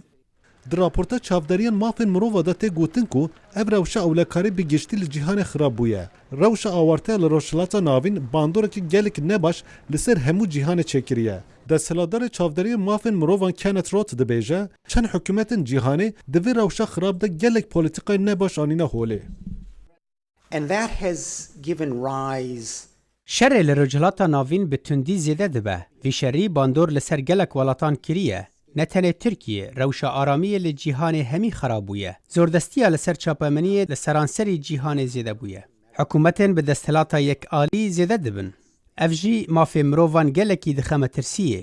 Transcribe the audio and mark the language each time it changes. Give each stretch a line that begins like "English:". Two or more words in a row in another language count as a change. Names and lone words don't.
Kurdish: Di raporta çavderiyan mafên mirova da tê gotin ku ev rewşa ewlekarî bi giştî li cîhanê xirab bûye. Rewşa awarteya li rojhilata navîn bandorekî gelek nebaş li ser hemû cîhanê çêkiriye. Desthilatdarê çavderiya mafên mirovan Kenneth Roth dibêje, çend hikûmetên cîhanê di vê rewşa xirab de gelek polîtîkayê nebaş anîne holê.
English: And that has given rise
Kurdish: Şerê li rojhilata navîn bi tundî zêde dibe. Vî şerî bandor li ser gelek welatan kiriye. Ne tenê Tirkiye, rewşa aramiyê li cîhanê hemî xirab bûye. Zordestiya li ser çapemeniyê li seranserî cîhanê zêde bûye. Hikûmetên bi desthilata yekalî zêde dibin. Ev jî mafê mirovan gelekî dixemetirsiyê.